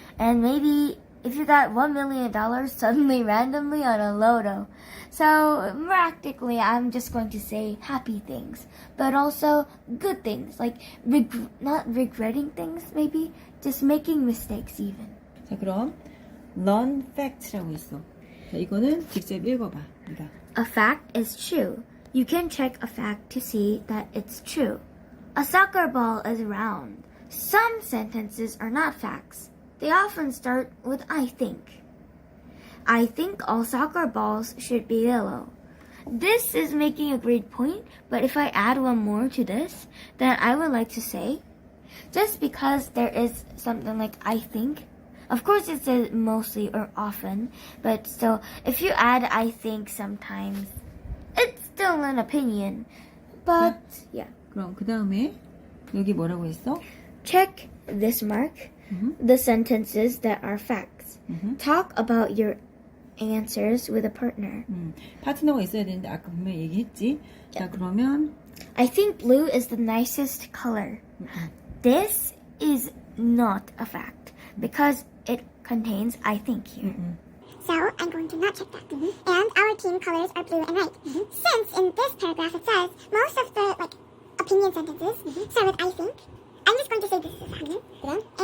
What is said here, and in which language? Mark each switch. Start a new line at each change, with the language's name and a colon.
English: And maybe if you got $1 million suddenly randomly on a lotto. So practically, I'm just going to say happy things, but also good things, like not regretting things, maybe just making mistakes even.
Korean: 자, 그럼
English: learn facts
Korean: 라고 있어. 자, 이거는 직접 읽어봐. 네가.
English: A fact is true. You can check a fact to see that it's true. A soccer ball is round. Some sentences are not facts. They often start with I think. I think all soccer balls should be yellow. This is making a great point, but if I add one more to this, then I would like to say, just because there is something like I think, of course it says mostly or often, but still, if you add I think sometimes, it's still an opinion. But, yeah.
Korean: 그럼 그 다음에 여기 뭐라고 했어?
English: Check this mark, the sentences that are facts. Talk about your answers with a partner.
Korean: 파트너가 있어야 되는데 아까 분명히 얘기했지. 자, 그러면
English: I think blue is the nicest color. This is not a fact because it contains I think here. So I'm going to not check that. And our team colors are blue and white. Since in this paragraph it says most of the opinion sentences start with I think, I'm just going to say this is a fact.